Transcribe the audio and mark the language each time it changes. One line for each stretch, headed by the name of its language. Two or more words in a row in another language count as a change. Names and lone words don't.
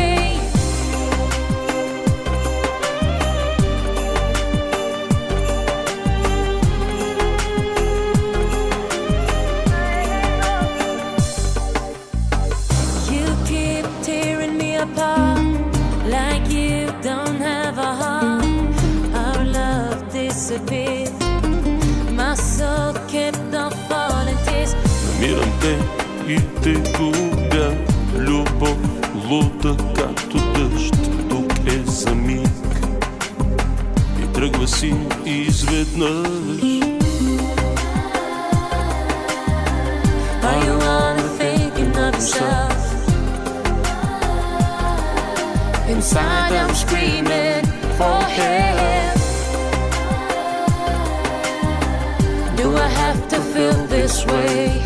English: You keep tearing me apart like you don't have a heart. Our love disappeared. My soul kept on falling tears.
Bulgarian: Намирам те и те губя, любов луда като дъжд. Тук е за миг и тръгва си изведнъж.
English: Are you only thinking of yourself? Inside I'm screaming for help. Do I have to feel this way?